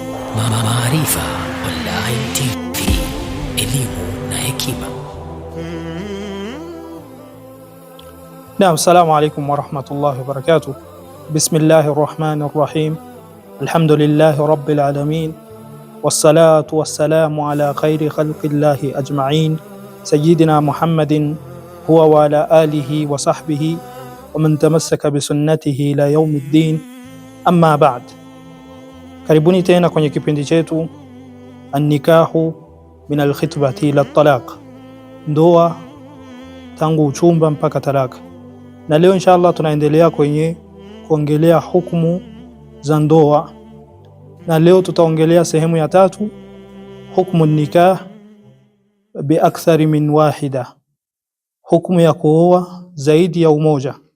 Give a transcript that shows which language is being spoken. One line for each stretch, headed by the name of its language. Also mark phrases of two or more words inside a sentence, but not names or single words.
Swahili: Maarifa Online TV, elimu na hekima. Naam,
Arabic: السلام عليكم ورحمة الله وبركاته. بسم الله الرحمن الرحيم. الحمد لله رب العالمين. والصلاة والسلام على خير خلق الله أجمعين. سيدنا محمد هو وعلى آله وصحبه ومن تمسك بسنته إلى يوم الدين. أما بعد.
Swahili: Karibuni tena kwenye kipindi chetu An-nikahu min al-khitbati ila talaq, ndoa tangu uchumba mpaka talaka. Na leo inshallah tunaendelea kwenye kuongelea hukumu za ndoa, na leo tutaongelea sehemu ya tatu, hukumu
Arabic: نكاح بأكثر من واحدة,
Swahili: hukumu ya kuoa zaidi ya umoja.